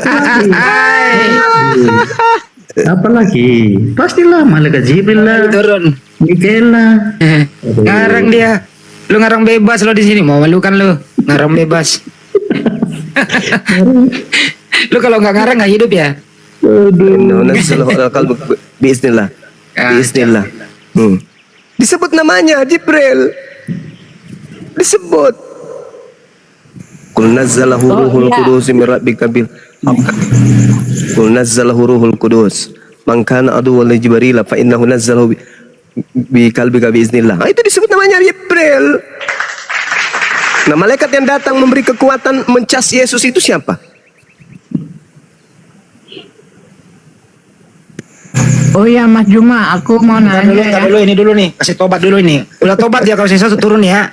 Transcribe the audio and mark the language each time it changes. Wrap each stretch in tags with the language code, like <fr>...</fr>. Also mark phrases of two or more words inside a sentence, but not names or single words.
<id>Apalagi pastilah malaikat Jibril lah, Turun. Mikaela. Ngarang dia. Lu ngarang bebas lo di sini, mau malu kan lu? Ngarang bebas. Lu kalau nggak ngarang nggak hidup ya?</id> <ar>نزله على قلبك بإذن الله. Biiznillah.</ar> <id>Disebut namanya Jibril. Disebut.</id> <ar>قل نزله روح القدس من ربك بالحق. قل نزله روح القدس. من كان عدوا لجبريل فإنه نزله بقلبك بإذن الله.</ar> <id>Itu disebut namanya Jibril. Nah, malaikat yang datang memberi kekuatan mencas Yesus itu siapa? Oh ya Mas Juma, aku mau nanya ya. Dulu ini dulu nih, kasih tobat dulu ini. Udah tobat ya kau Seso turun ya.</id>